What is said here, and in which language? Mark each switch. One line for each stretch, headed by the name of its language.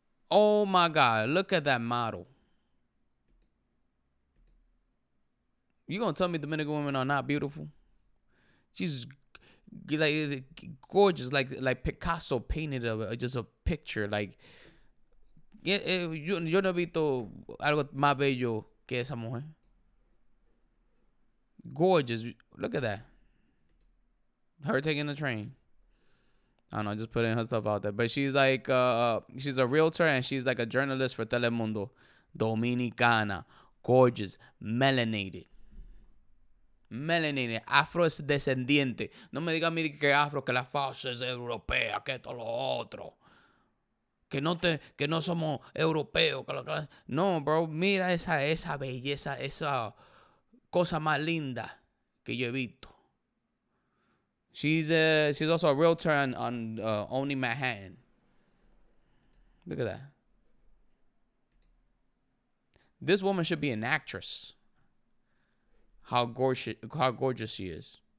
English: Oh my God. Look at that model. You gonna tell me Dominican women are not beautiful? She's like gorgeous, like Picasso painted just a picture.
Spanish: Like, yo no he visto algo más bello que esa mujer.
English: Gorgeous. Look at that. Her taking the train. I don't know, just putting her stuff out there. But she's like, she's a realtor and she's like a journalist for Telemundo. Dominicana. Gorgeous. Melanated.
Spanish: Melanated, afrodescendiente. No me diga a mí que afro, que la fase es europea, que esto lo otro. Que no somos europeos. No, bro, mira esa belleza, esa cosa más linda que yo he visto.
English: She's also a realtor on Only Manhattan. Look at that. This woman should be an actress. How gorgeous she is.